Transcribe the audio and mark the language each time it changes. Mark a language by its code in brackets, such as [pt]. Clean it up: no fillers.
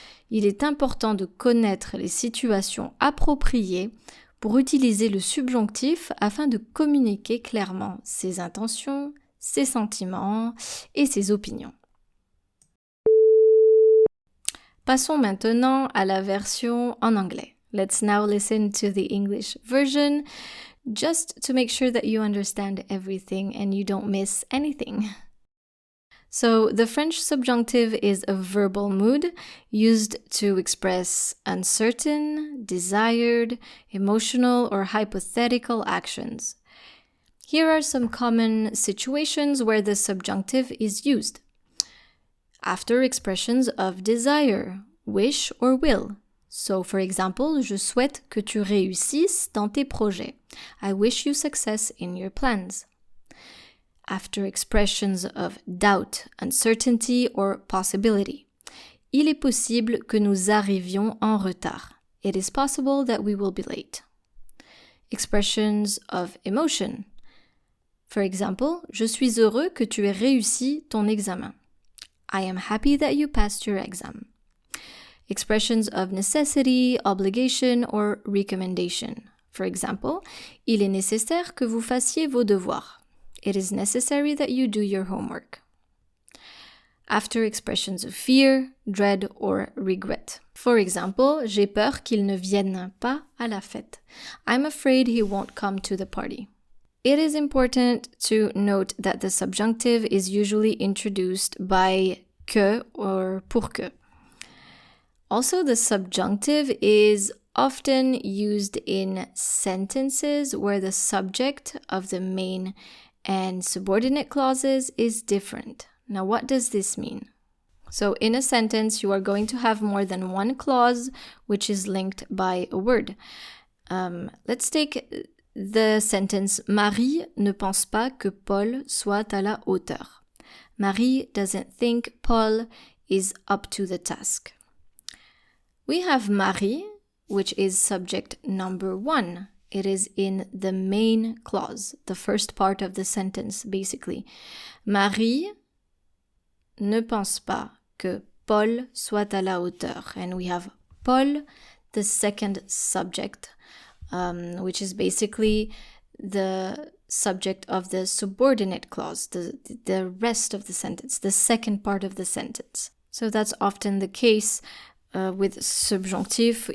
[fr] Il est important de connaître les situations appropriées pour utiliser le subjonctif afin de communiquer clairement ses intentions, ses sentiments et ses opinions. Passons maintenant à la version en anglais. [en] Let's now listen to the English version, just to make sure that you understand everything and you don't miss anything. So, the French subjunctive is a verbal mood used to express uncertain, desired, emotional, or hypothetical actions. Here are some common situations where the subjunctive is used. After expressions of desire, wish, or will. So, for example, [fr] je souhaite que tu réussisses dans tes projets. [en] I wish you success in your plans. After expressions of doubt, uncertainty, or possibility. [fr] Il est possible que nous arrivions en retard. [en] It is possible that we will be late. Expressions of emotion. For example, [fr] je suis heureux que tu aies réussi ton examen. [en] I am happy that you passed your exam. Expressions of necessity, obligation, or recommendation. For example, [fr] il est nécessaire que vous fassiez vos devoirs. [en] It is necessary that you do your homework. After expressions of fear, dread, or regret. For example, [fr] j'ai peur qu'il ne vienne pas à la fête. [en] I'm afraid he won't come to the party. It is important to note that the subjunctive is usually introduced by que or pour que. Also, the subjunctive is often used in sentences where the subject of the main and subordinate clauses is different. Now, what does this mean? So, in a sentence, you are going to have more than one clause which is linked by a word. Let's take the sentence [fr] Marie ne pense pas que Paul soit à la hauteur. [en] Marie doesn't think Paul is up to the task. We have Marie, which is subject number 1. It is in the main clause, the first part of the sentence, basically. [fr] Marie ne pense pas que Paul soit à la hauteur. [en] And we have Paul, the second subject, which is basically the subject of the subordinate clause, the rest of the sentence, the second part of the sentence. So that's often the case with subjunctive.